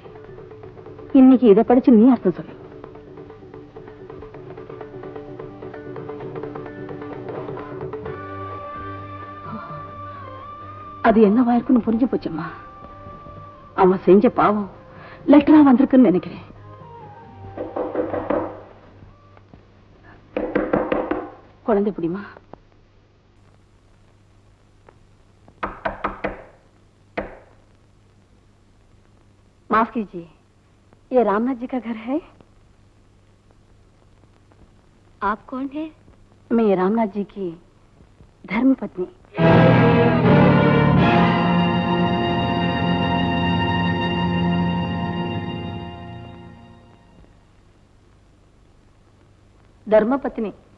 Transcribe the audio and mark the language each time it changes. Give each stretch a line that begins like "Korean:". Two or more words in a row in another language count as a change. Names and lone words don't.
Tamil: இன்னைக்கு இதை படிச்சு நீ அர்த்தம் சொல்லு. அது என்னவா இருக்குன்னு புரிஞ்சு போச்சம்மா. அவன் செஞ்ச பாவம் லெட்டரா வந்திருக்குன்னு நினைக்கிறேன். குழந்தை பிடிமா?
Hindi: माफ कीजिए, ये रामनाथ जी का घर है? आप कौन है? मैं रामनाथ जी की धर्म पत्नी।
Tamil: தர்ம பத்னி.